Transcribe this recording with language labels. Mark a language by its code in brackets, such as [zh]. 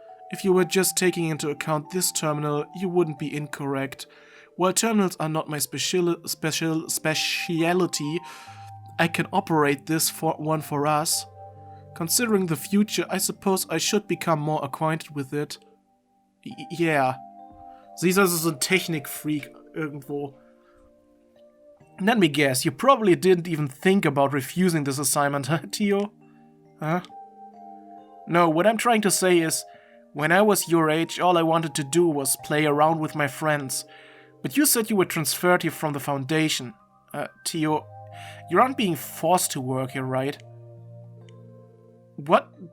[en] If you were just taking into account this terminal, you wouldn't be incorrect. While terminals are not my speciality, I can operate this one for us. Considering the future, I suppose I should become more acquainted with it. Yeah. [de] Sie ist also so ein Technikfreak irgendwo. [en] Let me guess, you probably didn't even think about refusing this assignment, huh, Tio? Huh? No, what I'm trying to say is, when I was your age, all I wanted to do was play around with my friends. But you said you were transferred here from the Foundation. Tio, you aren't being forced to work here, right? What?